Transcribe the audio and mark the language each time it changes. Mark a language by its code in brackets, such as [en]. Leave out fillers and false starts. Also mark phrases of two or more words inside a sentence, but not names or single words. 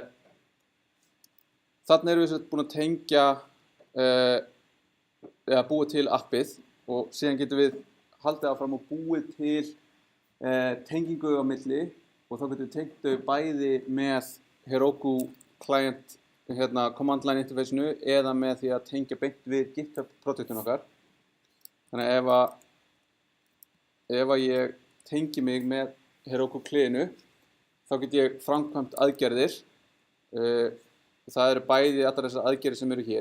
[is] Þarna erum við búin að tengja eða búið til appið og síðan getum við haldið áfram og búið til tengingu á milli og þá getum við tengt þau bæði með Heroku [en] client command line interface- [is] inu eða með því að tengja beint við GitHub projektinu okkar. Þannig að ef ég tengi mig með Heroku kliðinu þá get ég framkvæmt aðgerðir. Það eru bæði allar þessar aðgerðir sem eru hér.